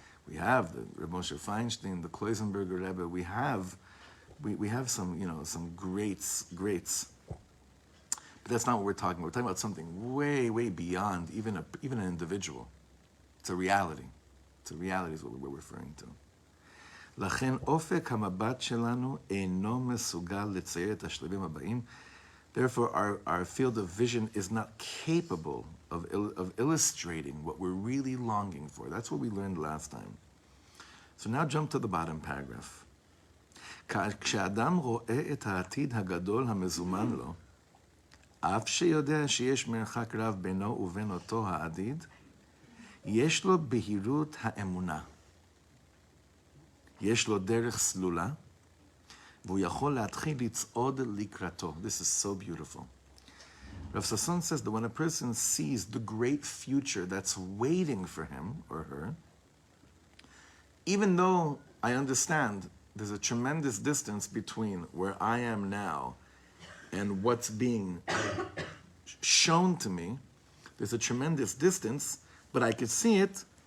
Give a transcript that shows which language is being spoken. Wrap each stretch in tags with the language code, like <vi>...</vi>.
<en>We have the Reb Moshe Feinstein, the Kloisenberger Rebbe. We have some, some greats. But that's not what we're talking about. We're talking about something way, way beyond even an individual. It's a reality. It's a reality is what we're referring to.</en> <he>לכן אופק המבט שלנו אינו מסוגל לצייר את השלבים הבאים.</he> <en>Therefore, our field of vision is not capable of illustrating what we're really longing for. That's what we learned last time. So now jump to the bottom paragraph.</en> <he>כשאדם רואה את העתיד הגדול המזומן לו, אף שיודע שיש מרחק רב בינו ובין אותו העתיד, יש לו בהירות האמונה. יש לו דרך סלולה, והוא יכול להתחיל לצעוד לקראתו.</he> <en>This is so beautiful. Rav Sasson says that when a person sees the great future that's waiting for him or her, even though I understand there's a tremendous distance between where I am now and what's being shown to me, there's a tremendous distance, but I could see it.</en>